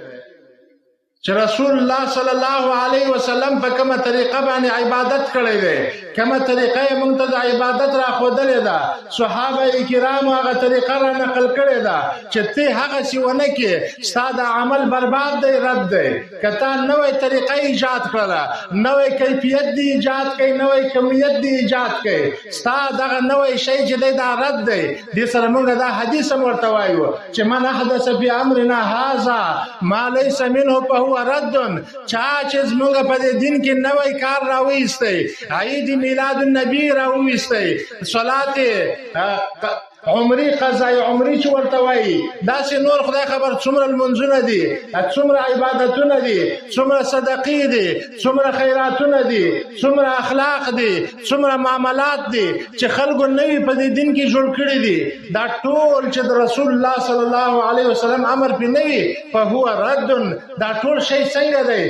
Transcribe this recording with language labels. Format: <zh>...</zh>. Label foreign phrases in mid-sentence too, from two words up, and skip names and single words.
<ps>چې رسول الله</ps> <ar>صلی الله علیه وسلم</ar> <ps>په کومه طریقه باندې عبادت کړی دی، کومه طریقه یې موږ ته د عبادت راښودلې ده، صحابه کرامو هغه طریقه را نقل کړې ده چې ته هغسې ونه کړې ستا د عمل برباد دی، رد دی. که تا نوې طریقه ایجاد کړله، نوې کیفیت دی ایجاد کړي، نوې کمیت دی ایجاد کړي، ستا دغه نوې شی چې دی دا رد دی. دې سره موږ دا حدیث هم ورته وایو چې</ps> <ar>من احدث فی امرنا هذا ما لیس منه فهو ردن،</ar> <ps>چا چې زموږ په دې دین کې نوی کار راویستی، عید میلاد النبی راویستی، صلات عمری قضای عمری چې ورته وایي، داسې نور خدای خبر څومره لمونځونه دي، څومره عبادتونه دي، څومره صدقې دي، څومره خیراتونه دي، څومره اخلاق دي، څومره معاملات دي چې خلکو نوي په دې دین کې جوړ کړي دي، دا ټول چې د رسول الله</ps> <ar>صلی الله علیه وسلم</ar> <ps>امر پې نه وي</ps> <ar>فهو ردن،</ar> <ps>دا ټول شی څنګه دی؟</ps>